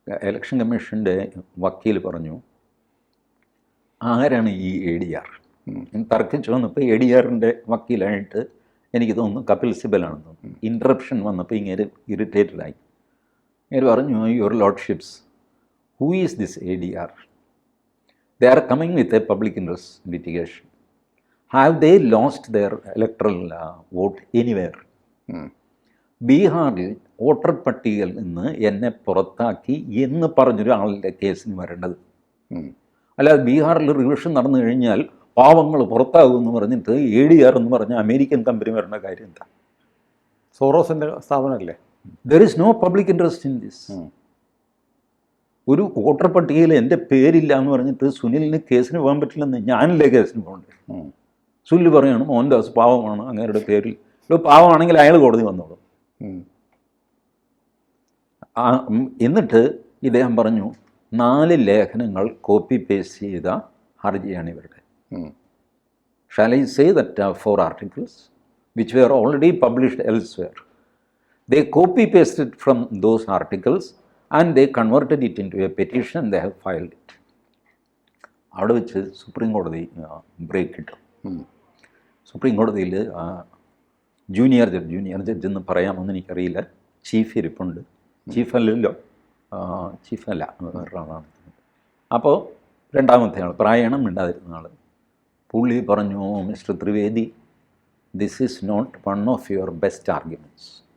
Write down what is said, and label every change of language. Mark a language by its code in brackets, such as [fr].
[ml] Election കമ്മീഷൻ്റെ വക്കീൽ പറഞ്ഞു, ആരാണ് ഈ ADR? തർക്കിച്ചു വന്നപ്പോൾ ADRൻ്റെ വക്കീലായിട്ട് എനിക്ക് തോന്നുന്നു കപിൽ സിബലാണെന്ന് തോന്നുന്നു. ഇൻറ്ററപ്ഷൻ വന്നപ്പോൾ ഇങ്ങനെ ഇറിറ്റേറ്റഡായി. ഇങ്ങനെ പറഞ്ഞു, [en] Your lordships, who is this ADR? They are coming with a public interest litigation. Have they lost their electoral vote anywhere? [ml] ബീഹാറിൽ വോട്ടർ പട്ടികയിൽ നിന്ന് എന്നെ പുറത്താക്കി എന്ന് പറഞ്ഞൊരു ആളുടെ കേസിന് വരേണ്ടത്. അല്ലാതെ ബീഹാറിൽ റിവിഷൻ നടന്നു കഴിഞ്ഞാൽ പാവങ്ങൾ പുറത്താകുമെന്ന് പറഞ്ഞിട്ട് ADR എന്ന് പറഞ്ഞ അമേരിക്കൻ കമ്പനി വരേണ്ട കാര്യം എന്താ? സോറോസിൻ്റെ സ്ഥാപനമല്ലേ? [en] There is no public interest in this. [ml] ഒരു വോട്ടർ പട്ടികയിൽ എൻ്റെ പേരില്ല എന്ന് പറഞ്ഞിട്ട് സുനിലിന് കേസിന് പോകാൻ പറ്റില്ലെന്ന് ഞാനല്ലേ കേസിന് പോകണ്ടേ? സുനിൽ പറയണം മോഹൻദാസ് പാവമാണ്, അങ്ങേരുടെ പേരിൽ പാവമാണെങ്കിൽ അയാൾ കോടതി വന്നോളും. എന്നിട്ട് ഇദ്ദേഹം പറഞ്ഞു 4 ലേഖനങ്ങൾ കോപ്പി പേസ്റ്റ് ചെയ്ത ഹർജിയാണ് ഇവരുടെ. [en] Shall I say that 4 articles which were already published elsewhere, they copy-pasted from those articles and they converted it into a petition and they have filed it. [ml] അവിടെ വെച്ച് സുപ്രീം കോടതി ബ്രേക്ക് ഇട്ടു. Supreme കോടതിയിൽ junior judge എന്ന് പറയാമെന്ന് എനിക്കറിയില്ല, chief ഇരിപ്പുണ്ട്. ചീഫല്ലല്ലോ, ചീഫല്ല, വേറൊരാളാണ്. അപ്പോൾ രണ്ടാമത്തെ ആൾ, പ്രായണം മിണ്ടാതിരുന്ന ആൾ, പുള്ളി പറഞ്ഞു, [en] Mister Trivedi, this is not one of your best arguments.